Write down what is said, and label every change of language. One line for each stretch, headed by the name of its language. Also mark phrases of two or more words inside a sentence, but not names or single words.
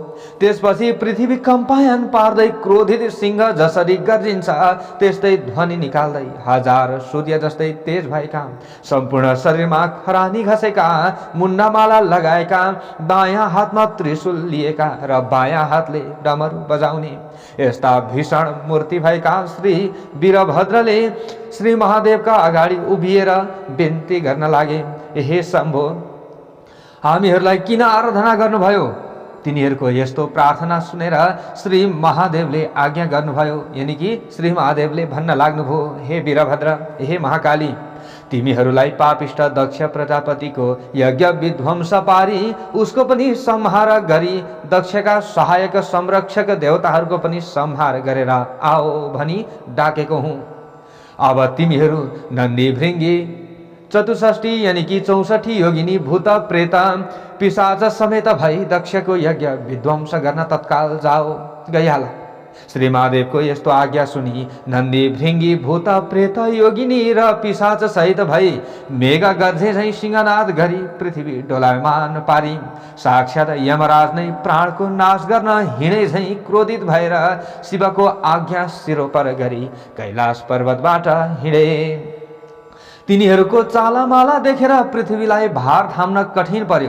Nepali: त्यसपछि पृथ्वी कम्पायन पार्दै क्रोधित सिंह जसरी गर्जिन्छ त्यस्तै ध्वनि निकाल्दै हजार सूर्य जस्तै तेज भएका, सम्पूर्ण शरीरमा खरानी घसेका, मुन्डामाला लगाएका, दायाँ हातमा त्रिशूल लिएका र बायाँ हातले डमरू बजाउने यस्ता भीषण मूर्ति भएका श्री वीरभद्रले श्री महादेवका अगाडि उभिएर बिन्ती गर्न लागे, हे शम्भो, हामीहरूलाई किन आराधना गर्नुभयो? तिनीहरूको यस्तो प्रार्थना सुनेर श्री महादेवले आज्ञा गर्नुभयो, यानी कि श्री महादेवले भन्न लाग्नुभयो, हे वीरभद्र, हे महाकाली, तिमीहरूलाई पापिष्ट दक्ष प्रजापतिको यज्ञ विध्वंस पारी उसको पनि संहार गरी दक्षका सहायक संरक्षक देवताहरूको पनि संहार गरेर आओ भनी डाकेको हुँ। अब तिमीहरू नन्दी भृङ्गी 64 यानी कि 64 योगिनी भूत प्रेत पिशाच समेत भई दक्षको यज्ञ विध्वंस गर्न तत्काल जाओ, गइहाल। श्री महादेवको यस्तो आज्ञा सुनि नन्दी भृङ्गी भूत प्रेत योगिनी र पिशाच सहित भई मेघ गर्जे झैं सिंहनाद गरी पृथ्वी डोलायमान पारी साक्षात यमराज नै प्राणको नाश गर्न हिँडे झैं क्रोधित भएर शिवको आज्ञा सिरोपर गरी कैलाश पर्वतबाट हिँडे। तिनीहरूको चालामाला देखेर पृथ्वीलाई भार थाम्न कठिन पर्यो।